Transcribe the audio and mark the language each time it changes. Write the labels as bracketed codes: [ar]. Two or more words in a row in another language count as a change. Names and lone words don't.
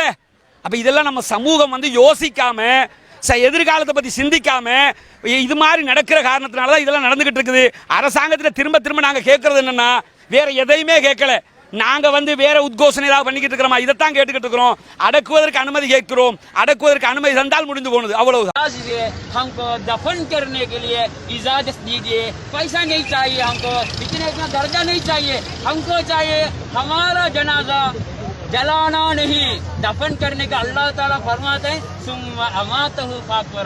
[ta] அப்போ இதெல்லாம் நம்ம சமூகம் யோசிக்காம, எதிர்காலத்தை பற்றி சிந்திக்காம இது மாதிரி நடக்கிற காரணத்தினால தான் இதெல்லாம் நடந்துகிட்டு இருக்குது. அரசாங்கத்தில் திரும்ப திரும்ப நாங்கள் கேட்கறது என்னன்னா, வேற எதையுமே கேட்கல. நாங்கள் வேற உத்கோஷனை ஏதாவது பண்ணிக்கிட்டு இருக்கிறோமா? இதைத்தான் கேட்டுக்கிட்டு இருக்கிறோம். அடக்குவதற்கு அனுமதி கேட்கிறோம். அடக்குவதற்கு அனுமதி தந்தால் முடிந்து போனது, அவ்வளவுதான். [hi] हमको दफन करने के लिए इजाजत दीजिए. पैसा नहीं चाहिए हमको, इतना दर्जा नहीं चाहिए. हमको चाहिए हमारा जनाजा जलाना नहीं, दफन करने का अल्लाह ताला फरमाते हैं [ar] ثم أماته فأقبره.